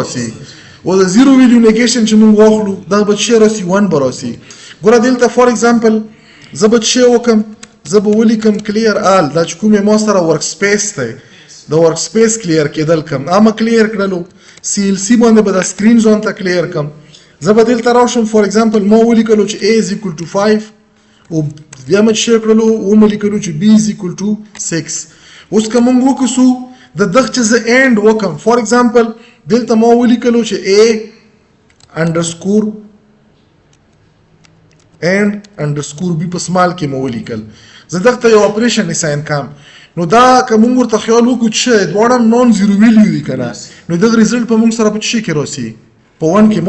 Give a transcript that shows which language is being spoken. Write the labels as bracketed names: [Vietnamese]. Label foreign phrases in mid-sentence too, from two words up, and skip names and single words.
[Pashto] راسي او د [English] zero value negation [Pashto] چې موږ واخلو دا به څه راسي 1 به راسي ګوره دلته [English] for example [Pashto] زه به څه وکم زه به ولیکم [English] clear all [Pashto] دا چې کومې ما سره [English] work space [Pashto] دی د [English] work space [Pashto] کلیر کېدل کم اما کلیر کړلو سی ال سی باندې به د سکرین زون ته کلیر کم زه به دلته راشم [English] for example [Pashto] ما ولیکلو چې [English] a is equal to 5 [Pashto] او بیا مې څه کړلو ومې لیکلو چې [English] b is equal to 6 [Pashto] اوس که موږ وکړو د دغه چې زه اینډ وکم [English] for example [Pashto] دلته ما ولیکلو چې [English] a underscore and underscore b [Pashto] په سمال کې مو ولیکل زه دغه ته یو اپریشن اساین کم نو دا که موږ ورته خیال وکړو چې دواړه [English] non zero value [Pashto] دي که نه نو دغه ریزلټ په موږ سره په څه کې راسي په 1 کې ما